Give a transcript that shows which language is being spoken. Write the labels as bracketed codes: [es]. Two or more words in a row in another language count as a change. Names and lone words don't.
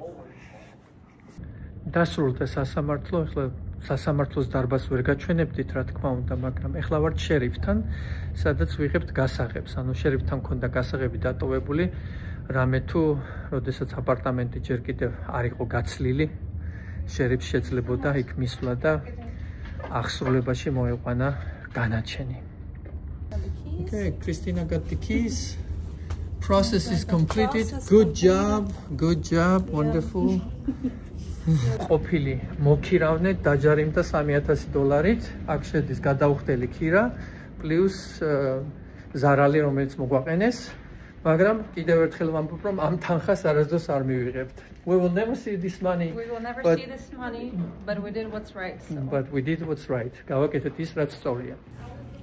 [ka] დასრულდა სასამართლო, ახლა სასამართლოს დარბაზს ვერ გაჩვენებდით, რა თქმა უნდა, მაგრამ ახლა ვართ შერიფთან, სადაც ვიღებთ გასაღებს. ანუ შერიფთან მქონდა გასაღები დატოვებული, რამე თუ როდესაც აპარტამენტი ჯერ კიდევ არ იყო გაცლილი, შერიფს შეძლებოდა იქ მისვლა და აღსრულებაში მოეყვანა განაჩენი. [en] Okay, Christina got the keys. Process is completed. Good job, wonderful. [ka] ყოფილი მოქირავნე დაჯარიმდა $3,000-ით. აქ შედის გადაუხდელი ქირა პლუს ზარალი, რომელიც მოგვაყენეს. მაგრამ კიდევ ერთხელ ვამბობ, რომ ამ თანხას არასდროს არ მივიღებთ. [en] We will never see this money. We will never see this money, but we did what's right. But we did what's right. [ka] გავაკეთეთ ის, რაც სწორია.